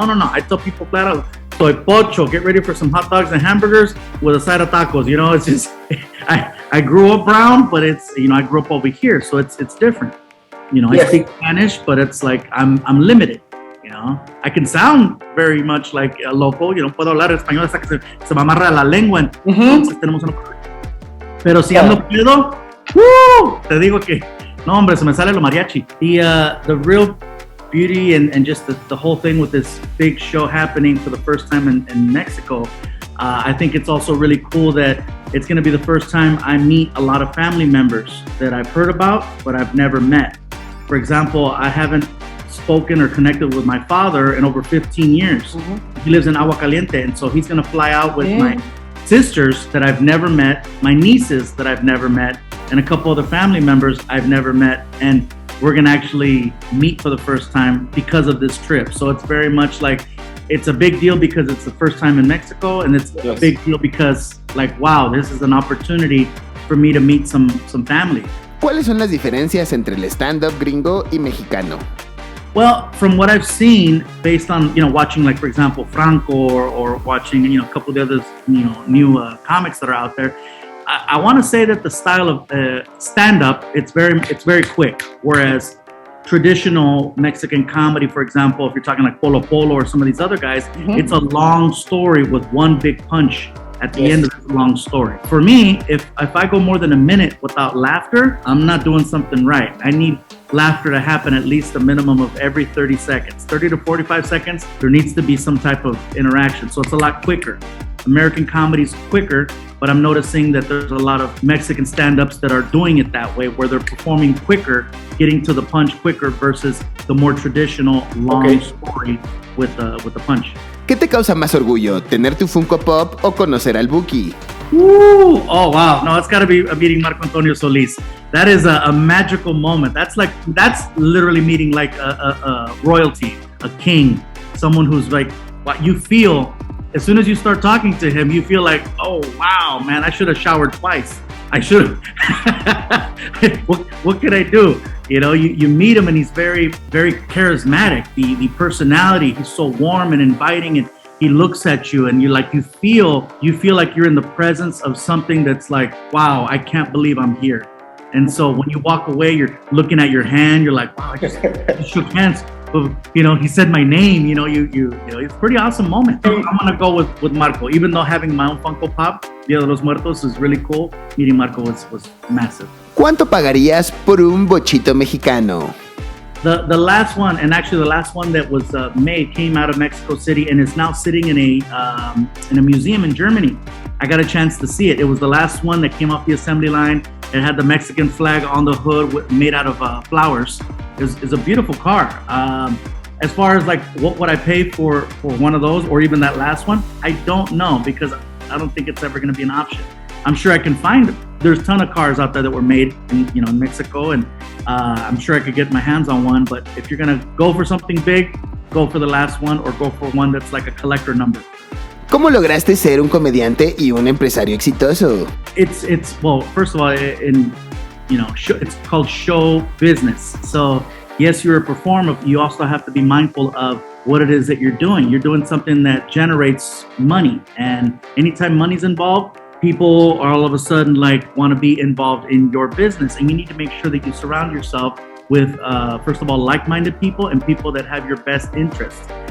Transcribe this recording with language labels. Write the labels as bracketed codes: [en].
[en] I tell people flat out, [es] soy pocho, [en] get ready for some hot dogs and hamburgers with a side of tacos. It's just, I grew up brown, but it's, I grew up over here. So it's different. I speak Spanish, but it's like I'm limited. I can sound very much like a local. [es] Puedo hablar español hasta que se me amarra la lengua. Entonces tenemos una... Pero si ando pedo, te digo que no, hombre, se me sale lo mariachi. [en] The real beauty and just the whole thing with this big show happening for the first time in Mexico, I think it's also really cool that it's going to be the first time I meet a lot of family members that I've heard about, but I've never met. For example, I haven't spoken or connected with my father in over 15 years. He lives in Agua Caliente, and so he's going to fly out with my sisters that I've never met, my nieces that I've never met, and a couple other family members I've never met. And we're going to actually meet for the first time because of this trip. So it's very much like, it's a big deal because it's the first time in Mexico, and it's a big deal because, like, wow, this is an opportunity for me to meet some family. [es] ¿Cuáles son las diferencias entre el stand-up gringo y mexicano? [en] Well, from what I've seen, based on watching, like for example, Franco or watching a couple of the other new comics that are out there, I want to say that the style of stand-up it's very quick, whereas traditional Mexican comedy, for example, if you're talking like Polo Polo or some of these other guys, it's a long story with one big punch at the end of the long story. For me, if I go more than a minute without laughter, I'm not doing something right. I need laughter to happen at least a minimum of every 30 seconds. 30 to 45 seconds, there needs to be some type of interaction. So it's a lot quicker. American comedy is quicker, but I'm noticing that there's a lot of Mexican stand-ups that are doing it that way, where they're performing quicker, getting to the punch quicker versus the more traditional long story with the punch. [es] ¿Qué te causa más orgullo, tener tu Funko Pop o conocer al Buki? [en] Ooh, oh wow, no, it's gotta be meeting Marco Antonio Solis. That is a magical moment. That's literally meeting like a royalty, a king, someone who's like, what you feel, as soon as you start talking to him, you feel like, oh wow, man, I should have showered twice. I should have. What could I do? You meet him and he's very, very charismatic. The personality, he's so warm and inviting, and he looks at you and you feel like you're in the presence of something that's like, wow, I can't believe I'm here. And so when you walk away, you're looking at your hand, you're like, wow, I just shook hands. But, he said my name, it's a pretty awesome moment. I'm gonna go with Marco, even though having my own Funko Pop, Dia de los Muertos, is really cool. Meeting Marco was massive. [es] ¿Cuánto pagarías por un bochito mexicano? [en] The last one, and actually the last one that was made, came out of Mexico City and is now sitting in a museum in Germany. I got a chance to see it. It was the last one that came off the assembly line. It had the Mexican flag on the hood made out of flowers. It's a beautiful car. As far as like what would I pay for one of those, or even that last one, I don't know, because I don't think it's ever going to be an option. I'm sure I can find them. There's a ton of cars out there that were made in Mexico, and I'm sure I could get my hands on one. But if you're gonna go for something big, go for the last one, or go for one that's like a collector number. [es] ¿Cómo lograste ser un comediante y un empresario exitoso? [en] Well, first of all, it's called show business. So yes, you're a performer. You also have to be mindful of what it is that you're doing. You're doing something that generates money, and anytime money's involved, people are all of a sudden want to be involved in your business, and you need to make sure that you surround yourself with, first of all, like-minded people and people that have your best interests.